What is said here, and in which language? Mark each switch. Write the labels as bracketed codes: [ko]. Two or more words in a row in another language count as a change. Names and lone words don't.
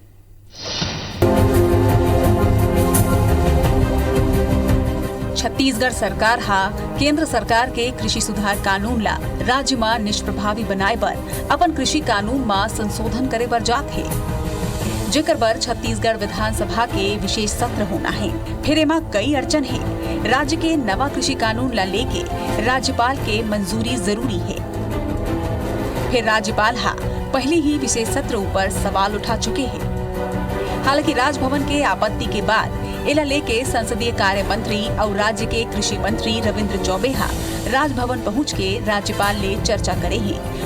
[hne] छत्तीसगढ़ सरकार केंद्र सरकार के कृषि सुधार कानून ला राज्य में निष्प्रभावी बनाए बर अपन कृषि कानून में संशोधन करे बर जात है, जेकर बर छत्तीसगढ़ विधानसभा के विशेष सत्र होना है। फिर एमा कई अड़चन है। राज्य के नवा कृषि कानून ला लेके राज्यपाल के मंजूरी जरूरी है। फिर राज्यपाल पहले ही विशेष सत्र ऊपर सवाल उठा चुके हैं। हालांकि राजभवन के आपत्ति के बाद इला लेके संसदीय कार्य मंत्री और राज्य के कृषि मंत्री रविंद्र चौबे राजभवन पहुंच के राज्यपाल ले चर्चा करे है।